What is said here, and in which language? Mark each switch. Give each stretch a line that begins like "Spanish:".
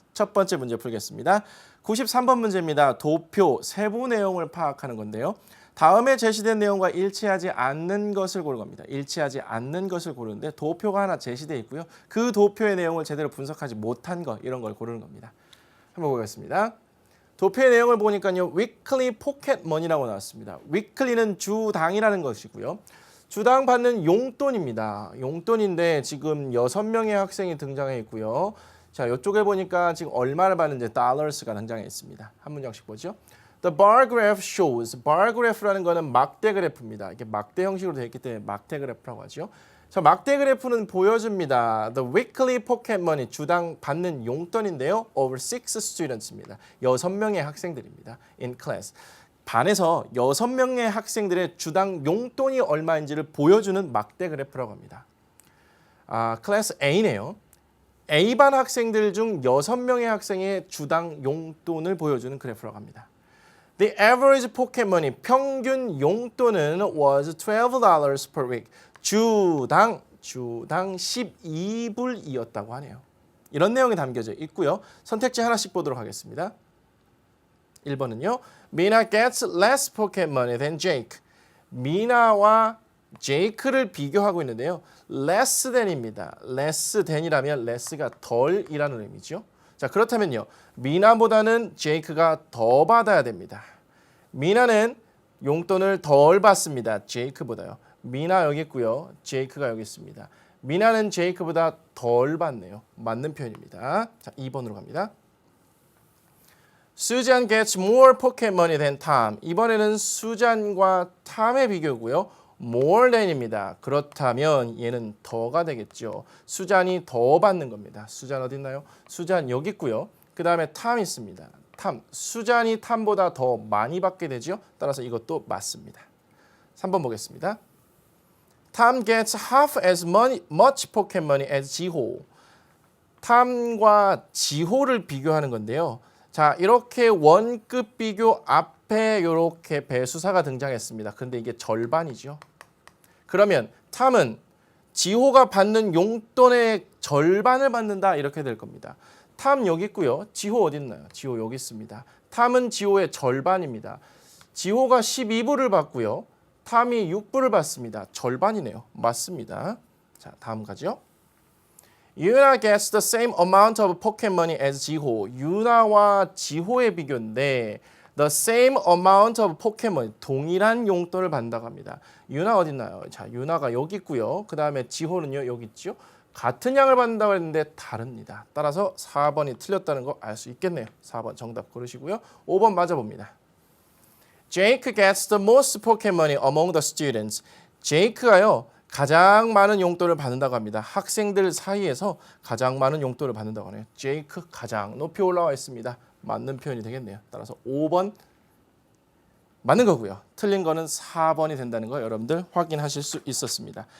Korean: 첫 번째 문제 풀겠습니다. 93번 문제입니다. 도표, 세부 내용을 파악하는 건데요. 다음에 제시된 내용과 일치하지 않는 것을 고를 겁니다. 일치하지 않는 것을 고르는데 도표가 하나 제시되어 있고요. 그 도표의 내용을 제대로 분석하지 못한 것, 이런 걸 고르는 겁니다. 한번 보겠습니다. 도표의 내용을 보니까요.
English: weekly pocket money
Korean: 라고 나왔습니다. weekly는 주당이라는 것이고요. 주당 받는 용돈입니다. 용돈인데 지금 6명의 학생이 등장해 있고요. 자, 이쪽에 보니까 지금 얼마를 받는지 dollars가 등장해 있습니다. 한 문장씩 보죠.
English: The bar graph shows.
Korean: bar graph라는 거는 막대 그래프입니다. 이게 막대 형식으로 되어 있기 때문에 막대 그래프라고 하죠. 자, 막대 그래프는 보여줍니다.
English: The weekly pocket money,
Korean: 주당 받는 용돈인데요.
English: Over 6 students입니다.
Korean: 6명의 학생들입니다.
English: In class.
Korean: 반에서 6명의 학생들의 주당 용돈이 얼마인지를 보여주는 막대 그래프라고 합니다. 클래스 A네요. A반 학생들 중 6명의 학생의 주당 용돈을 보여주는 그래프라고 합니다.
English: The average pocket money,
Korean: 평균 용돈은
English: was $12 per week.
Korean: 주당 12불이었다고 하네요. 이런 내용이 담겨져 있고요. 선택지 하나씩 보도록 하겠습니다. 1번은요.
English: Mina gets less pocket money than Jake.
Korean: 미나와 제이크를 비교하고 있는데요. less than입니다. less than이라면 less가 덜이라는 의미죠. 자, 그렇다면요. 미나보다는 제이크가 더 받아야 됩니다. 미나는 용돈을 덜 받습니다. 제이크보다요. 미나 여기 있고요. 제이크가 여기 있습니다. 미나는 제이크보다 덜 받네요. 맞는 표현입니다. 자, 2번으로 갑니다.
English: Susan gets more pocket money than Tom.
Korean: 이번에는 수잔과 탐의 비교고요. more than입니다. 그렇다면 얘는 더가 되겠죠. 수잔이 더 받는 겁니다. 수잔 어디 있나요? 수잔 여기 있고요. 그 다음에 탐 있습니다. 탐, 수잔이 탐보다 더 많이 받게 되죠. 따라서 이것도 맞습니다. 3번 보겠습니다.
English: Tom gets half as much pocket money as 지호.
Korean: 탐과 지호를 비교하는 건데요. 자, 이렇게 원급 비교 앞에 이렇게 배수사가 등장했습니다. 근데 이게 절반이죠. 그러면 탐은 지호가 받는 용돈의 절반을 받는다 이렇게 될 겁니다. 탐 여기 있고요. 지호 어디 있나요? 지호 여기 있습니다. 탐은 지호의 절반입니다. 지호가 12불을 받고요. 탐이 6불을 받습니다. 절반이네요. 맞습니다. 자, 다음 가죠.
English: 유나 gets the same amount of pocket money as 지호.
Korean: 유나와 지호의 비교인데
English: the same amount of pocket money,
Korean: 동일한 용돈을 받는다고 합니다. 유나 어디 있나요? 자, 유나가 여기 있고요. 그 다음에 지호는요, 여기 있죠. 같은 양을 받는다고 했는데 다릅니다. 따라서 4번이 틀렸다는 거 알 수 있겠네요. 4번 정답 고르시고요. 5번 맞아봅니다.
English: Jake gets the most pocket money among the students.
Korean: 제이크가요, 가장 많은 용돈을 받는다고 합니다. 학생들 사이에서 가장 많은 용돈을 받는다고 하네요. 제이크 가장 높이 올라와 있습니다. 맞는 표현이 되겠네요. 따라서 5번 맞는 거고요. 틀린 거는 4번이 된다는 거 여러분들 확인하실 수 있었습니다.